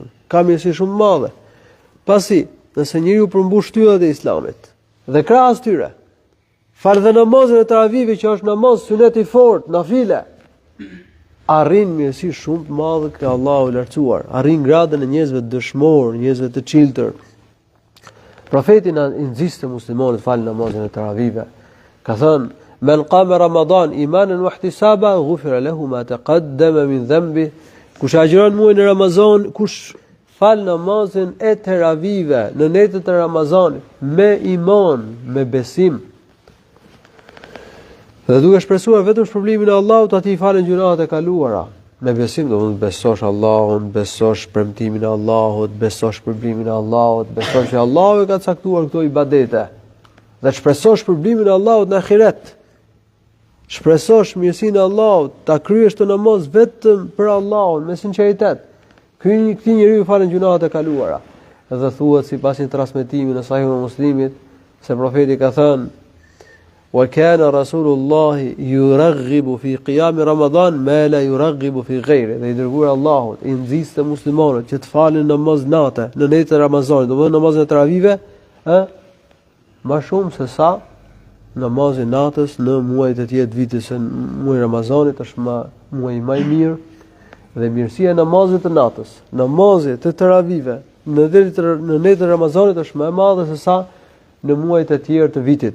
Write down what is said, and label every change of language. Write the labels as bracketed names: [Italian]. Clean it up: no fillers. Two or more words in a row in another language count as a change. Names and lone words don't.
[Albanian] Ka mirësi shumë të madhe. Pasi, nëse njeriu përmbush shtyllat e Islamit dhe krahas tyre fal dhe namazin e teravive që është namaz sunet i fortë, nafile, arrin mirësi shumë të madhe te Allahu i lartësuar, arrin gradën e njerëzve të dëshmor, njerëzve të çiltër. Profeti na inziste muslimanët falin namazin e teravive. Ka thënë: [Arabic] "من قام رمضان إيمانا واحتسابا غفر له ما تقدم من ذنبه." [Albanian] Kush agjiron muajin e Ramazan, kush fal namazin e teravive në netët e Ramazanit me iman, me besim, dhe duke shpresuar vetëm shpërblimin e Allahut, atij i falen gjunahet e kaluara. Me besim do të besosh Allahun, besosh premtimin e Allahut, besosh shpërblimin e Allahut, besosh që Allahu ka caktuar këto ibadete. Dhe shpresosh shpërblimin e Allahut në ahiret. Shpresosh mirësinë e Allahut, ta kryesh të namaz vetëm për Allahun me sinqeritet. Këtij njeriu i falen gjunahet e kaluara. Dhe thuhet sipas një transmetimi në Sahihun Muslimit se profeti ka thënë: [Arabic] "وكان رسول الله يرغب في قيام رمضان ما لا يرغب في غيره." [Albanian] Dhe i dërguar Allahut i nxiste muslimanët që të falin namaz natë në netën e Ramazanit, domethënë namazin e teravive, më shumë se sa namazi natës në muajt e tjerë të vitit, se muaji i Ramazanit është muaji më i mirë dhe mirësia e namazit të natës, namazit të teravive në netën e Ramazanit është më e madhe se sa në muajt e tjerë të vitit.